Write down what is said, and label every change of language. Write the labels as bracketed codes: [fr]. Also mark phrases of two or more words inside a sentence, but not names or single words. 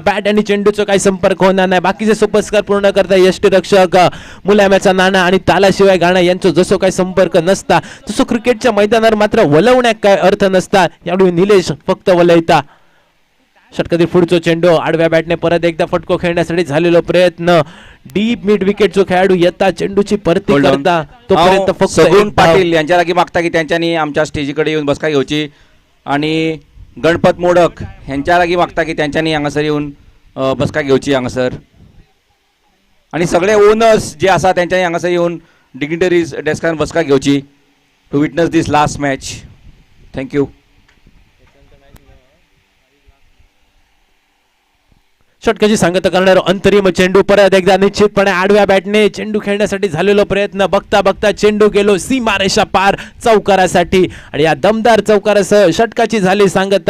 [mr] बॅट आणि चेंडूचा काही संपर्क होणार नाही. बाकीचे सोपस्कार पूर्ण करता यष्टीरक्षक मुलाम्याचा नाणा आणि तालाशिवाय गाणं यांचा जसं काही संपर्क नसता तसं क्रिकेटच्या मैदानावर मात्र वलवण्यात काय अर्थ नसता. यावेळी निलेश फक्त वलयता. षटकातील पुढचा चेंडू आडव्या बॅटने परत एकदा फटको खेळण्यासाठी झालेला प्रयत्न. डीप मिड विकेटचा खेळाडू येता चेंडूची परती करता तोपर्यंत फक्त [kok] सगुण पाटील यांच्या लागी मागता की त्यांच्यानी आमच्या स्टेजीकडे येऊन बसका घेवची आणि गणपत मोडक यांच्या लागी मागता की त्यांच्यानी हांगासर येऊन बसका घेवची हांगासर आणि सगळे ओनर्स जे आसा त्यांच्यानी हांगासर येऊन dignitaries डेस्कान बसका घेवची [en] to witness this last match. [kok] थँक्यू. [mr] षटकाची सांगता करणारा अंतरिम चेंडू परत एकदा निश्चितपणे आडव्या बॅटने चेंडू खेळण्यासाठी झालेला प्रयत्न बघता बघता चेंडू गेलो सीमारेषा पार चौकारासाठी आणि या दमदार चौकारासह षटकाची झाली सांगता.